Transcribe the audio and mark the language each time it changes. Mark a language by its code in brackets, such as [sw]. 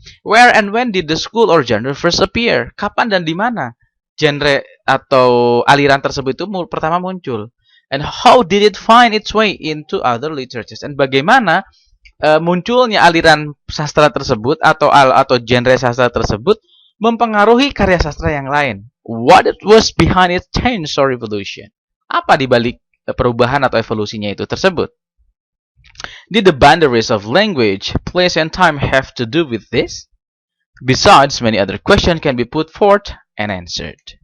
[en] Where and when did the school or genre first appear? [id] Kapan dan di mana genre atau aliran tersebut itu pertama muncul? [en] And how did it find its way into other literatures? [id] And bagaimana munculnya aliran sastra tersebut atau genre sastra tersebut mempengaruhi karya sastra yang lain? [en] What it was behind its change or revolution? [id] Apa di balik perubahan atau evolusinya itu tersebut? [en] Did the boundaries of language, place, and time have to do with this? Besides, many other questions can be put forth and answered.